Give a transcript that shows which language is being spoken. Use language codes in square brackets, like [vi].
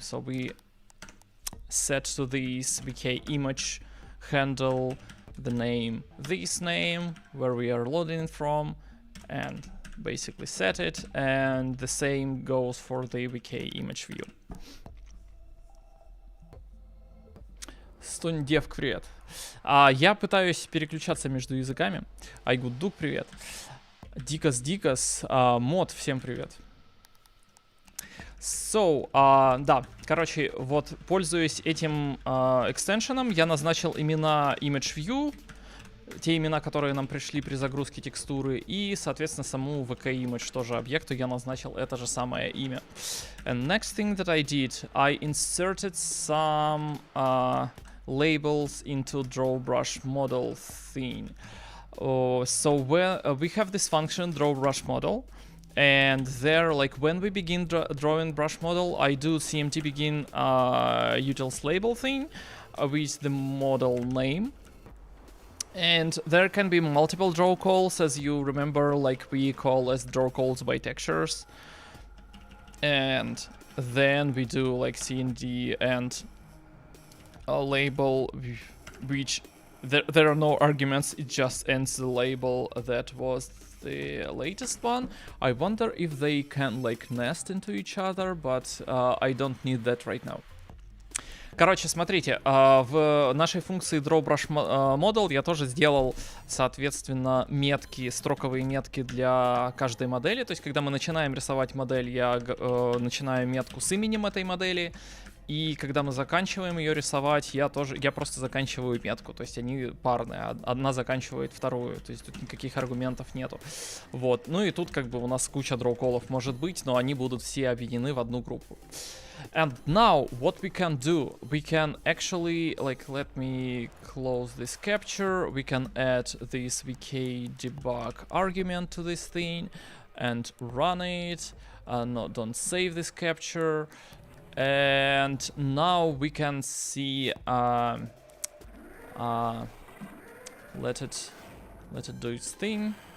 [en] So we set to this VK image handle the name, this name, where we are loading it from, and basically set it, and the same goes for the VK image view. [ru] Стонь девк, привет. Я пытаюсь переключаться между языками. Айгуддук, привет. Дикас, мод, всем привет. So, да, короче, вот, пользуясь этим экстеншеном, я назначил имена ImageView, те имена, которые нам пришли при загрузке текстуры, и, соответственно, саму VK-Image тоже объекту я назначил это же самое имя. [en] And next thing that I did, I inserted some labels into drawBrush model thing. So we have this function drawBrush model, and there, like, when we begin drawing brush model, I do cmd begin utils label thing with the model name. And there can be multiple draw calls, as you remember, like we call as draw calls by textures. And then we do like cmd and a label, which there are no arguments, it just ends the label that was the latest one. I wonder if they can like nest into each other, but I don't need that right now. [ru] Короче, смотрите, в нашей функции drawBrush model я тоже сделал, соответственно, метки, строковые метки для каждой модели. То есть, когда мы начинаем рисовать модель, я начинаю метку с именем этой модели. И когда мы заканчиваем ее рисовать, я просто заканчиваю метку. То есть они парные, одна заканчивает вторую. То есть тут никаких аргументов нету. Вот. Ну и тут как бы у нас куча дроу-коллов может быть, но они будут все объединены в одну группу. [en] And now what we can do, we can actually, like, let me close this capture, we can add this vk debug argument to this thing and run it. No, don't save this capture. And now we can see, let it do its thing.